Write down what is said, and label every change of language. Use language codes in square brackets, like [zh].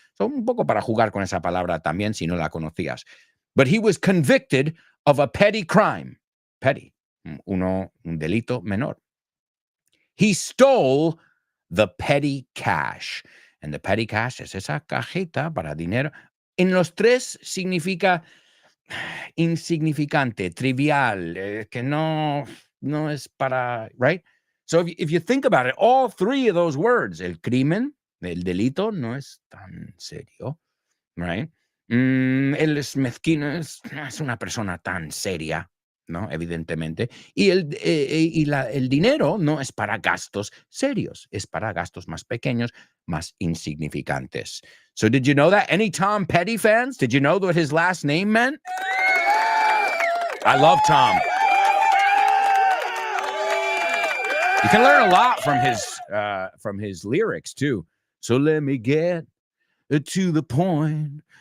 [es] So un poco para jugar con esa palabra también si no la conocías. [en] But he was convicted of a petty crime. Petty, [es] un delito menor. [en] He stole the petty cash. And the petty cash [es] es esa cajeta para dinero. En los tres significa insignificante, trivial, que no es para, right? [en] So if you think about it, all three of those words, [es] el crimen, el delito, no es tan serio, right? Él es mezquino, es una persona tan seria, ¿no? Evidentemente. Y el dinero no es para gastos serios, es para gastos más pequeños, más insignificantes. [en] So did you know that? Any Tom Petty fans? Did you know what his last name meant? I love Tom. You can learn a lot from his lyrics too. So let me get to the point.